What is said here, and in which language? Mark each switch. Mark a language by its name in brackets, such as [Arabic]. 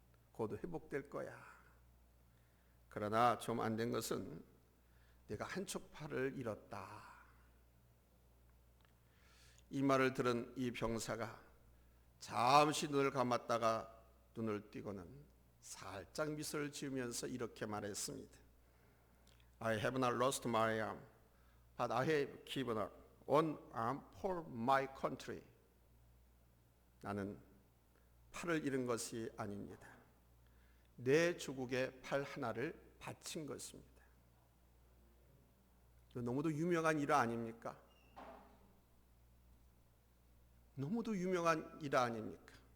[Korean] 곧 회복될 거야. 그러나 좀 안 된 것은 내가 한쪽 팔을 잃었다. 이 말을 들은 이 병사가 잠시 눈을 감았다가 눈을 띄고는 살짝 미소를 지으면서 이렇게 말했습니다. [English] I have not lost my arm, but I have given up one arm for my country. [Korean] 나는 팔을 잃은 것이 아닙니다. 내 조국의 팔 하나를 바친 것입니다. 너무도 유명한 일화 아닙니까? 너무도 유명한 일화 아닙니까?